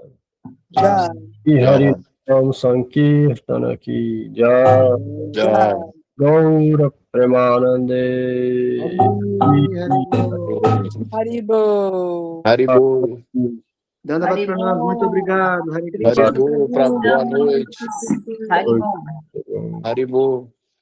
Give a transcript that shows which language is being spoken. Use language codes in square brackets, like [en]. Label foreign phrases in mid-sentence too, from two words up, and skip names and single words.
[hi] Jai. श्री हरि नाम संकीर्तन की जय, Jai. [bn] গৌর প্রেমানন্দে Haribo. Haribo. [hi] दण्डवत प्रणाम, [pt] muito obrigado. Hare Krishna. Haribo. Boa noite. Haribo. Haribo.